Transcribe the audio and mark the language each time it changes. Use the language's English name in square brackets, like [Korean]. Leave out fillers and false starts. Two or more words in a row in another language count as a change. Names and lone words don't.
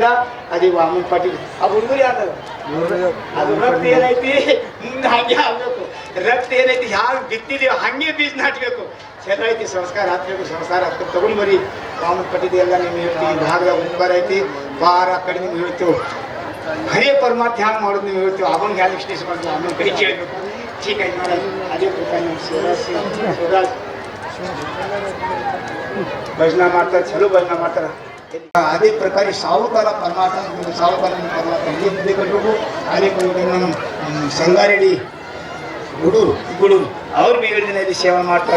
[Kannada] ಅದೇ ವಾಮನ್ ಪಾಟೀಲ್ ಆ ಹುಡುಗರು ಯಾರು ಅದು ರಕ್ತ ಏನೈತಿ ಮುಂದೆ ಹಂಗೆ ಆಗ್ಬೇಕು. ರಕ್ತ ಏನೈತಿ ಯಾರು ಬಿತ್ತಿದೀವಿ ಹಂಗೆ ಬೀಜ ನಾಟ್ಬೇಕು. ಚಲೋ ಐತಿ, ಸಂಸ್ಕಾರ ಹಾಕ್ಬೇಕು. ಸಂಸ್ಕಾರ ಹಾಕ್ಬೇಕು, ತಗೊಂಡು ಬರೀ. ವಾಮನ್ ಪಾಟೀಲ್ ಎಲ್ಲ ನಿಮ್ಗೆ ಹೇಳ್ತೀವಿ. ಭಾಗದ ಉಪಕಾರ ಐತಿ, ಬಾರ ಕಡೆ ನಿಮ್ಗೆ ಹೇಳ್ತೇವೆ. ಹರೇ ಪರಮಾತ್ಮ ಹ್ಯಾಂಗ ಮಾಡೋದು ನೀವು ಹೇಳ್ತೀವಿ. ಅವನ್ ಹ್ಯಾಂಗ ವಿಶ್ಲೇಷ ಮಾಡ್ತೀವಿ, ಅವನ ಕಡೆ ಕೇಳಬೇಕು. [Marathi] ठीक आहे महाराज. [Kannada] अದೇ ಪ್ರಕಾರ ಶಿವರಾಜ್ ಭಜನಾ ಮಾಡ್ತಾರೆ, ಚಲೋ ಭಜನಾ ಮಾಡ್ತಾರೆ. ಅದೇ ಪ್ರಕಾರ ಸಾವುಕಾರ ಪರಮಾತ್ಮ ಇಲ್ಲಿ ಮುಂದೆ ಕಟ್ಟಬೇಕು. ಅದೇ ನಮ್ಮ ಸಂಗಾರೆಡ್ಡಿ ಗುಡೂರು ಅವ್ರು ಬಿ 7 ದಿನ ಇಲ್ಲಿ ಸೇವೆ ಮಾಡ್ತಾರೆ.